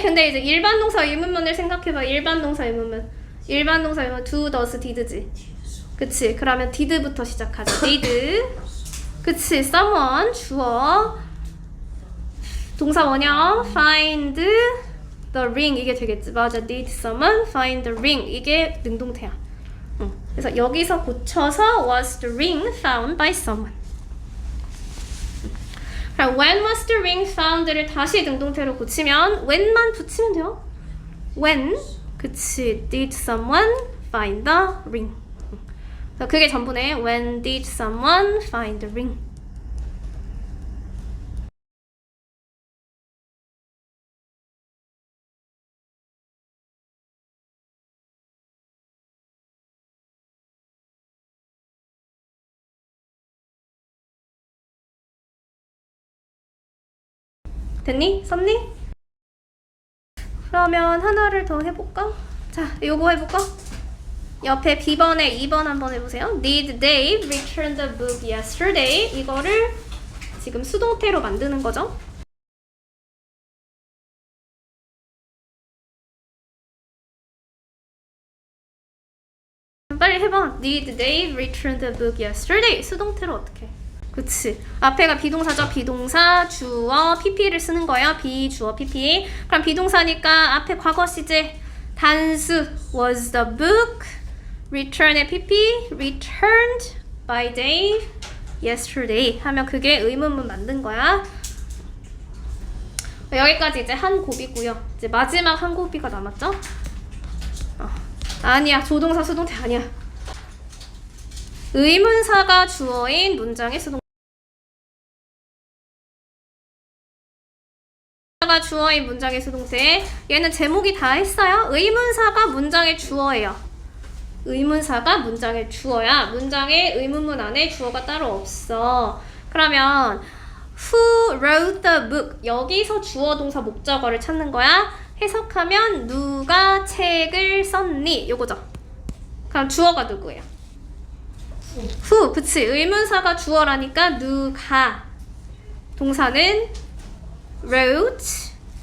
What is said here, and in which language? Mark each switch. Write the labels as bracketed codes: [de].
[ko] 근데 이제 일반 동사 의문문을 생각해봐. 일반 동사 의문문. 일반 동사 의문문 do, does, did지. 그치. 그러면 did부터 시작하자. did. 그치. someone 주어. 동사 원형 [en] find the ring [ko] 이게 되겠지. 맞아. [en] did someone find the ring [ko] 이게 능동태야. 그래서 여기서 고쳐서 [en] was the ring found by someone. [ko] 그럼 [en] when was the ring found [ko] 를 다시 능동태로 고치면 when만 붙이면 돼요. when 그치. [en] did someone find the ring. [ko] 그게 전부네. [en] When did someone find the ring? [ko] 됐니? 썼니? 그러면 하나를 더 해볼까? 자, 요거 해볼까? 옆에 B번에 2번 한번 해보세요. [en] Did Dave return the book yesterday? [ko] 이거를 지금 수동태로 만드는 거죠. 빨리 해봐. [en] Did Dave return the book yesterday? [ko] 수동태로 어떻게? 그치. 앞에가 비동사죠. 비동사, 주어, pp를 쓰는 거예요. 비주어, pp. 그럼 비동사니까 앞에 과거 시제 단수 [en] was the book return의 pp returned by Dave yesterday [ko] 하면 그게 의문문 만든 거야. 여기까지 이제 한 곱이고요. 이제 마지막 한 곱이가 남았죠? 아니야. 조동사 수동태 아니야. 의문사가 주어인 문장의 수동태. 가 주어인 문장의 수동태. 얘는 제목이 다 했어요. 의문사가 문장의 주어예요. 의문사가 문장의 주어야. 문장의 의문문 안에 주어가 따로 없어. 그러면 [en] Who wrote the book? [ko] 여기서 주어 동사 목적어를 찾는 거야. 해석하면 누가 책을 썼니? 요거죠. 그럼 주어가 누구예요? Who. 그치. 의문사가 주어라니까 누가. 동사는 wrote.